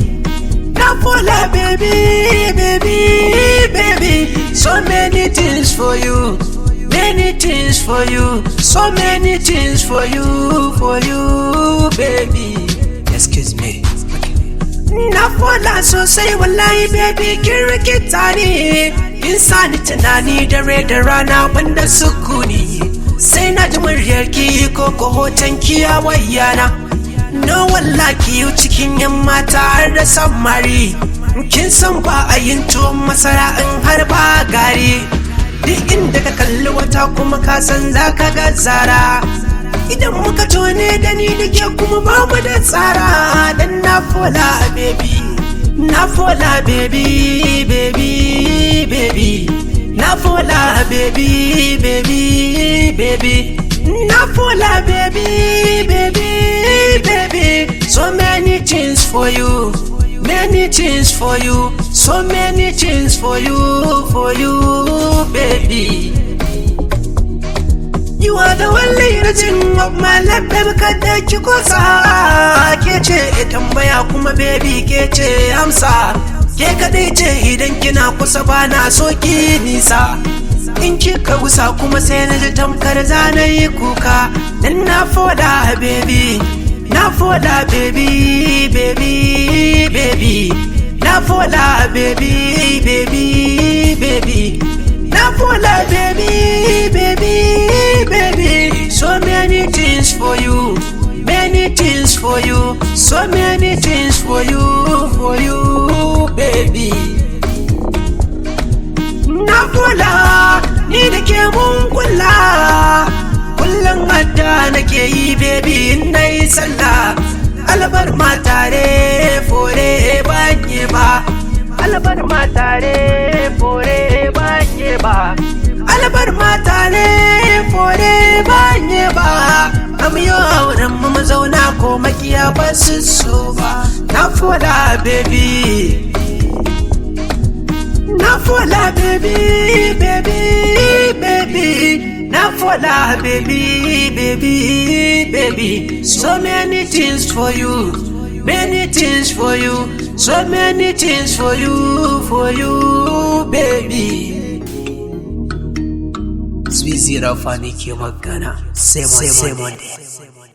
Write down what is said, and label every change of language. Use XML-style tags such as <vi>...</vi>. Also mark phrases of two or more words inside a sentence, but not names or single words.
<ha>Na fola,</ha> <en>baby, baby, baby. So many things for you. Many things for you, so many things for you, baby. Excuse me.</en> <ha>Na fola sosai wallahi baby kin rikita ne. Kin sani tunani dare da rana banda sukuni. Sai na ji muryarki ko hoton ki a wayana. No wallahi yau cikin yan mata har da samari. Kin san ba a yin tuwon masara in har ba gari. Duk inda ka kalli wata kuma ka san za ka ga tsara. Idan muka tone da ni da ke kuma ba mu da tsara. Dan na fola baby, na fola</ha> <en>baby, baby, baby.</en> <ha>Na fola</ha> <en>baby, baby, baby.</en> <ha>Na fola</ha> <en>baby, baby, baby. So many things for you. Many things for you, so many things for you, baby. You are the only reason of my life, baby.</en> <ha>Kada ki kosa, kece tambaya kuma baby kece amsa. Ke kadai ce idan kina kusa bana so ki nisa. In kika gusa kuma sai na ji tamkar zana yi kuka. Dan na fola baby. Na fola</ha> <en>baby, baby, baby.</en> <ha>Na fola</ha> <en>baby, baby, baby.</en> <ha>Na fola</ha> <en>baby, baby, baby. So many things for you, many things for you, so many things for you, baby.</en> <ha>Na fola ni da ke mun kula. Kullum hadda nake yi baby inna yi sallah. Albar matare fore banye ba. Albar matare fore banye ba. Albar matare fore banye ba. Amiyo auren mu zauna ko makiya ba su so ba. Na fola baby. Na fola</ha> <en>baby, baby, baby.</en> <ha>Na fola</ha> <en>baby, baby, baby.</en> <ha>So many things for you, many things for you, so many things for you, baby. Bzee ne ke magana.</ha> <en>Say more.</en>